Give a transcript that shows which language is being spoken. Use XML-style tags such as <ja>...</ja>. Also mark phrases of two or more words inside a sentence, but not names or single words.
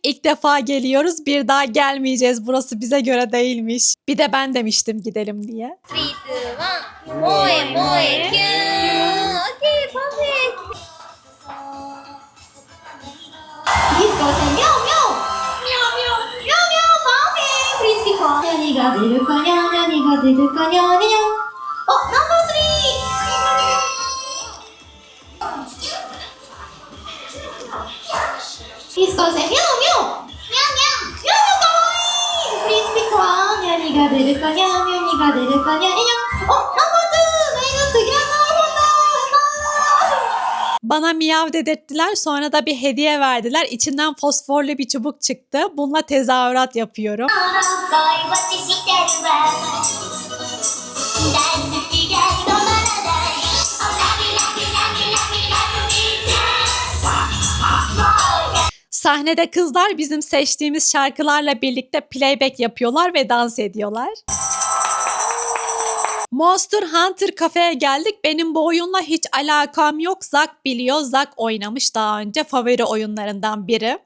<tr>İlk defa geliyoruz. Bir daha gelmeyeceğiz. Burası bize göre değilmiş. Bir de ben demiştim gidelim diye.</tr> <ja>3, 2, 1 萌え萌えキューン</ja> <en>OK perfect</en> <ja>ディスコしてミャオミャオミャオミャオミャオミャオパーフェクトフリスピコ何が出るかにゃ何が出るかにゃにゃおナンバー3 ディスコしてミャオミャオミャオミャオミャオかわいいフリスピコ何が出るかにゃ何が出るかにゃにゃおナンバー2目が次は</ja> <tr>Bana miyav dedirttiler. Sonra da bir hediye verdiler. İçinden fosforlu bir çubuk çıktı. Bununla tezahürat yapıyorum.</tr> <ja>恋はしてるわ大好きが止まらない</ja> <en>Oh love you love you love you love you love me</en> <tr>Sahnede kızlar bizim seçtiğimiz şarkılarla birlikte playback yapıyorlar ve dans ediyorlar. Monster Hunter kafeye geldik. Benim bu oyunla hiç alakam yok. Zak biliyor. Zak oynamış daha önce. Favori oyunlarından biri.</tr>